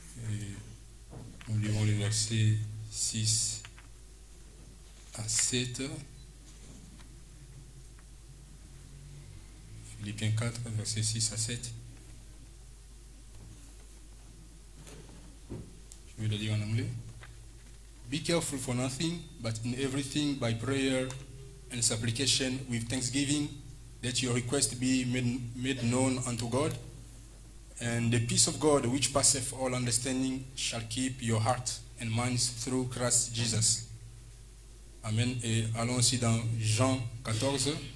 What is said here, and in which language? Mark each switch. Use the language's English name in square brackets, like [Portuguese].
[French] Et nous lirons les versets 6 à 7. Philippiens 4, versets 6 à 7. Je vais le lire en anglais. [English] Be careful for nothing, but in everything by prayer and supplication with thanksgiving, let your request be made known unto God. And the peace of God, which passeth all understanding, shall keep your heart and minds through Christ Jesus. [French] Amen. Et allons aussi dans Jean 14.